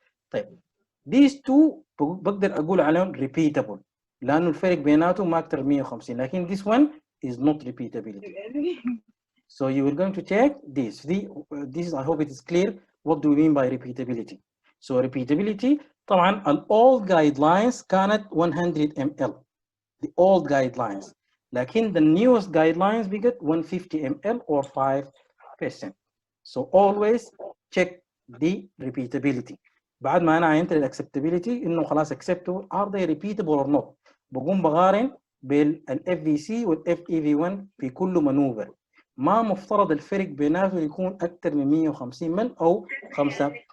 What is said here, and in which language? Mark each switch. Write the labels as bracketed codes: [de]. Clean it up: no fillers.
[ar] طيب [en] these two [ar] بقدر أقول عليهم repeatable لأنه الفرق بيناتهم ما أكثر 150، لكن [en] this one is not repeatability. So you are going to take this. This I hope it is clear. What do we mean by repeatability? So repeatability طبعا all guidelines كانت 100 ml. The old guidelines. لكن the newest guidelines بقت 150 ml or 5%. So always check the repeatability. [ar] بعد ما انا عينت الاكسبتابيلتي انه خلاص [en] acceptable are they repeatable or not، [ar] بقوم بقارن بال FVC وال FEV1 في كل مانوفر. ما مفترض الفرق بيناتهم يكون اكثر من 150 مل او 5%.